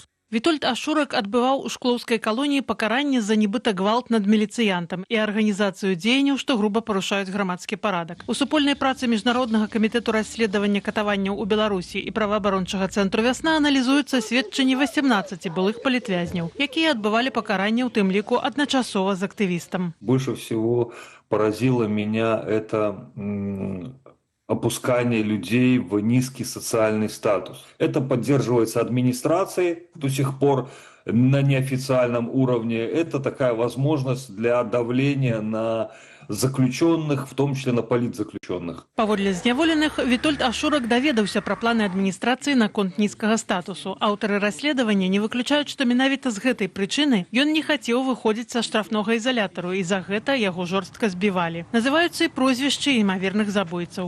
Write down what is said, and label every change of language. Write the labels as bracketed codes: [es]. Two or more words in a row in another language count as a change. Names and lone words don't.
[be] Вітольд Ашурак адбываў у шклоўскай калоніі пакаранне за нібыта гвалт над міліцыянтам і арганізацыю дзеянняў, што груба парушаюць грамадскі парадак. У супольнай працы Міжнароднага камітэту расследавання катаванняў у Беларусі і праваабарончага цэнтру «Вясна» аналізуюцца сведчанні 18 былых палітвязняў, якія адбывалі пакаранне ў тым ліку адначасова з актывістам. [ru] Больше всего поразило меня это опускание людей в низкий социальный статус. Это поддерживается администрацией до сих пор на неофициальном уровне. Это такая возможность для давления на заключенных, в том числе на политзаключенных. [be] Паводле зняволеных, Вітольд Ашурак даведаўся пра планы адміністрацыі наконт нізкага статусу. Аўтары расследавання не выключаюць, што менавіта з гэтай прычыны ён не хацеў выходзіць са штрафнога ізалятару, і за гэта яго жорстка збівалі. Называюцца і прозвішчы імаверных забойцаў.